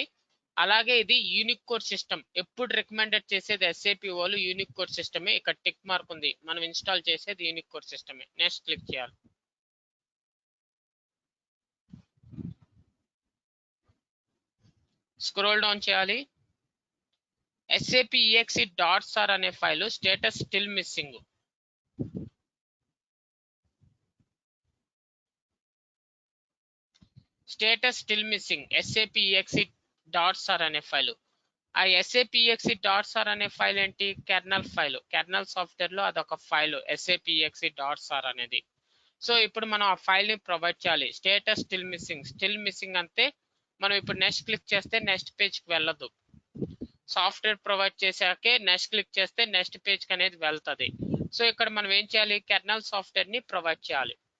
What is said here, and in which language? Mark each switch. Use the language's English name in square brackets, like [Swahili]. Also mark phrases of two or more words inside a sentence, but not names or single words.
[Telugu] అలాగే ఇది [English] Unicode system. [Telugu] ఎప్పుడు రికమెండెడ్ చేసేది SAP వాళ్ళు [English] Unicode system. [Telugu] ఇక్కడ [English] tick mark [Telugu] ఉంది. మనం ఇన్స్టాల్ చేసేది [English] Unicode system. next click [Telugu] చేయాలి. [English] scroll down [Telugu] చేయాలి. SAP exe.sar అనే [English] file status still missing. status still missing [Telugu] SAP exe.sar అనే ఫైల్. ఆ SAP exe.sar అనే ఫైల్ ఏంటి? కెర్నల్ ఫైల్. [English] kernel software [Telugu] లో అదొక ఫైల్ SAP exe.sar అనేది. సో ఇప్పుడు మనం ఆ ఫైల్ ని ప్రొవైడ్ చేయాలి. [English] status still missing. still missing [Telugu] అంటే మనం ఇప్పుడు [English] next click [Telugu] చేస్తే [English] next page [Telugu] కి వెళ్ళదు. [English] software provide [Telugu] చేశాకే [English] next click [Telugu] చేస్తే [English] next page [Telugu] కి అనేది వెళ్తుంది. సో ఇక్కడ మనం ఏం చేయాలి? [English] kernel software [Telugu] ని ప్రొవైడ్ చేయాలి.